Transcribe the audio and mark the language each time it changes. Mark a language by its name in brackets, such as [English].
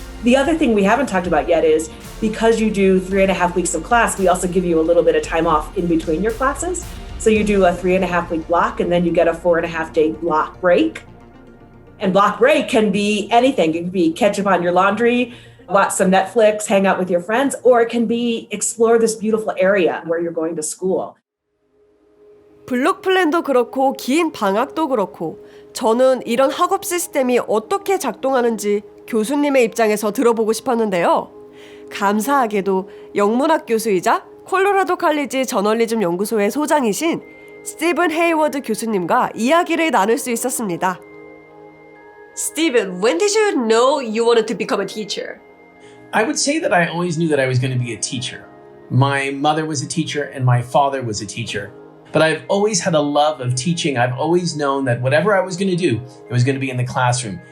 [English] The other thing we haven't talked about yet is because you do 3.5 weeks of class, we also give you a little bit of time off in between your classes. So you do a 3.5-week block and then you get a 4.5-day block break. And block break can be anything. It can be catch up on your laundry, watch some Netflix, hang out with your friends, or it can be explore this beautiful area where you're going to school. [Korean] 블록 플랜도 그렇고 긴 방학도 그렇고 저는 이런 학업 시스템이 어떻게 작동하는지 교수님의 입장에서 들어보고 싶었는데요. 감사하게도 영문학 교수이자 콜로라도 칼리지 저널리즘 연구소의 소장이신 스티븐 헤이워드 교수님과 이야기를 나눌 수 있었습니다. [English] Steven, when did you know you wanted to become a teacher? I would say that I always knew that I was going to be a teacher. My mother was a teacher and my father was a teacher. But I've always had a love of teaching. I've always known that whatever I was going to do, it was going to be in the classroom.